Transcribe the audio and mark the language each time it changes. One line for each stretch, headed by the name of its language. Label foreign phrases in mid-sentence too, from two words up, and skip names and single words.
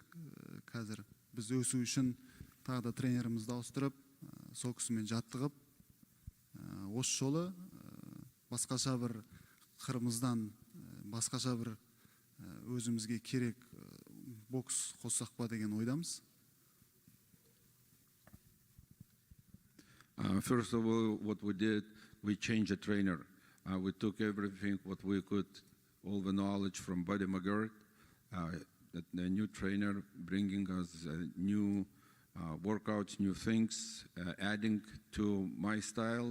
Kazakh: Қазір біз өсу үшін тағы да тренерімізді ауыстырып, сол кісімен жаттығып, осы жолы басқаша бір қырымыздан, басқаша бір өзімізге керек бокс қоссақ па деген ойдамыз.
English: First of all, what we did, we changed the trainer. We took everything what we could, all the knowledge from Buddy McGirt, the new trainer bringing us new workouts, new things, adding to my style.